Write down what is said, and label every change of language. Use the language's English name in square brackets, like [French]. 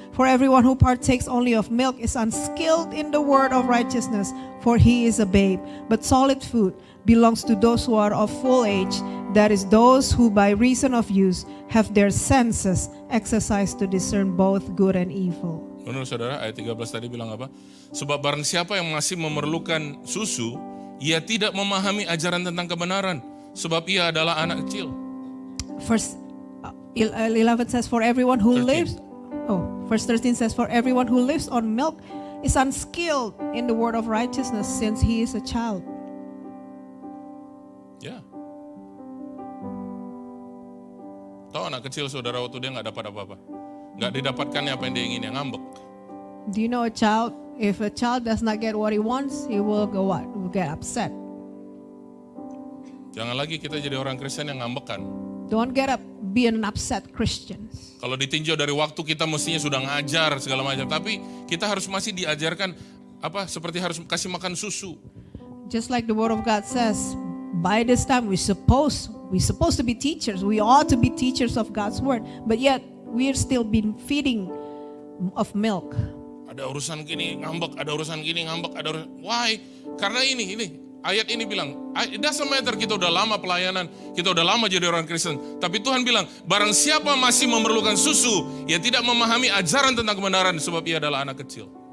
[English] For everyone who partakes only of milk is unskilled in the word of righteousness, for he is a babe. But solid food belongs to those who are of full age, that is, those who by reason of use have their senses exercised to discern both good and evil. [Indonesian] Menurut saudara, ayat 13 tadi bilang apa? Sebab barang siapa yang masih memerlukan susu, ia tidak memahami ajaran tentang kebenaran, sebab ia adalah anak kecil. [English] Verse 11 says, for everyone who 13. lives, verse 13 says, for everyone who lives on milk is unskilled in the word of righteousness since he is a child. [Indonesian] Ya. Tahu anak kecil saudara waktu dia nggak dapat apa-apa, nggak didapatkannya apa yang dia ingin, yang ngambek. [English] Do you know a child? If a child does not get what he wants, he will go what? Will get upset. [Indonesian] Jangan lagi kita jadi orang Kristen yang ngambekan. [English] Don't get up, be an upset Christian. [Indonesian] Kalau ditinjau dari waktu kita mestinya sudah ngajar segala macam, tapi kita harus masih diajarkan seperti harus kasih makan susu. [English] Just like the word of God says, by this time we supposed to be teachers. We ought to be teachers of God's word, but yet we are still being feeding of milk. [Indonesian] Ada urusan gini ngambek, ada urusan gini ngambek, ada urusan. [English] Why? [Indonesian] Karena ini ayat ini bilang, [English] it doesn't matter [Indonesian] kita udah lama pelayanan, kita udah lama jadi orang Kristen, tapi Tuhan bilang, barang siapa masih memerlukan susu, ia tidak memahami ajaran tentang kebenaran sebab ia adalah anak kecil.